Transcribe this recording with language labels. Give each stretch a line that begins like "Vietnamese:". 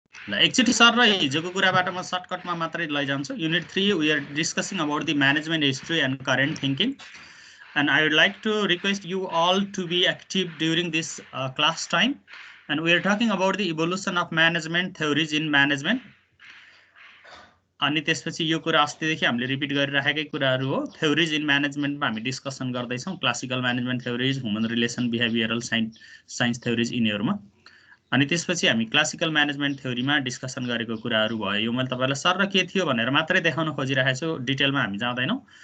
Nepali: ल एकचोटि सर र हिजोको कुराबाट म सर्टकटमा मात्रै लैजान्छु।
English: Unit 3 we are discussing about the management history and current thinking, and I would like to request you all to be active during this class time, and we are talking about the evolution of management theories in management.
Nepali: अनि त्यसपछि यो कुरा अस्तिदेखि हामीले repeat गरिराखेकै कुराहरू हो। Theories in म्यानेजमेन्टमा हामी discussion गर्दैछौँ, classical management theories, human relation, behavioural science theories यिनीहरूमा। अनि त्यसपछि हामी क्लासिकल म्यानेजमेन्ट थ्योरीमा डिस्कसन गरेको कुराहरू भयो। यो मैले तपाईँलाई सर र के थियो भनेर मात्रै देखाउन खोजिरहेको छु, डिटेलमा हामी जाँदैनौँ।